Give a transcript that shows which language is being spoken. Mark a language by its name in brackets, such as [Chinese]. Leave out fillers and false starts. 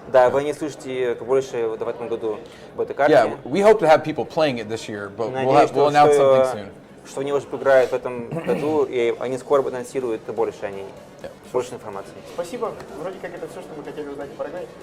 [Russian] Да, вы не слышите больше в этом году об этой карте. [English] Yeah, we hope to have people playing it this year, but [Russian] Надеюсь, [English] we'll announce something soon. [Russian] что они уже поиграют в этом году, и они скоро анонсируют больше о ней. Больше информации. Спасибо. Вроде как это все, что мы хотели узнать о Paragon.